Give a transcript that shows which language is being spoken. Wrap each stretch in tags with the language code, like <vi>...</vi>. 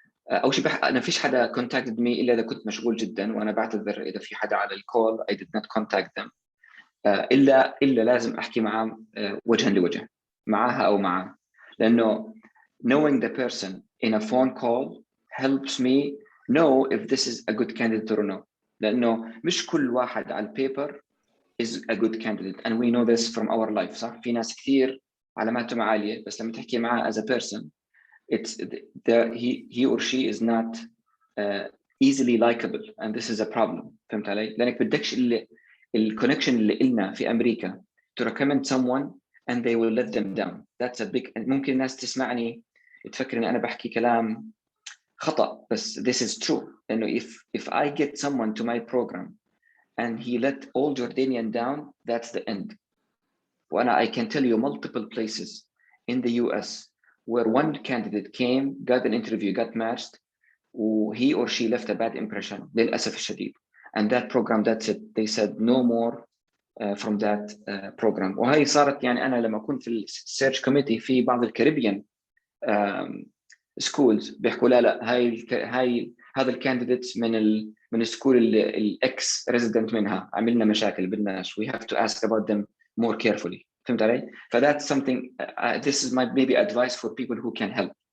<ar>أول شيء أنا فيش حدا</ar> <en>contacted me</en> <ar>إلا إذا كنت مشغول جدا وأنا بعتذر إذا في حدا على الكول</ar> <en>I did not contact them.</en> <ar>إلا لازم أحكي معه وجها لوجه معها أو معه لأنه</ar> <en>knowing the person in a phone call helps me know if this is a good candidate or no.</en> <ar>لأنه مش كل واحد على البيبر</ar> <en>is a good candidate</en> <ar>and we know this from our life. صح؟ في ناس كثير علاماتهم عالية بس لما تحكي معه</ar> <en>as a person it's he or she is not easily likable and this is a problem.</en> <ar>فهمت علي؟ لأنك بدكش الكونكشن اللي إلنا في أمريكا</ar> <en>to recommend someone and they will let them down. That's a big.</en> <ar>ممكن الناس تسمعني تفكر إن أنا بحكي كلام خطأ بس</ar> <en>this is true.</en> <ar>إنه</ar> <en>if I get someone to my program and he let all Jordanian down, that's the end. And I can tell you multiple places in the US where one candidate came, got an interview, got matched, he or she left a bad impression,</en> <ar>للأسف الشديد.</ar> <en>And that program, that's it. They said no more from that program.</en> <ar>وهي صارت يعني أنا لما كنت في السيرش كوميتي في بعض الكاريبيان schools بيحكوا لا هاي هذا الكانديديت من السكول اللي الاكس ريزيدنت منها عملنا مشاكل بدناش</ar> <en>we have to ask about them more carefully.</en> <ar>فهمت علي؟</ar> <en>that's something this is my maybe advice for people who can help.</en>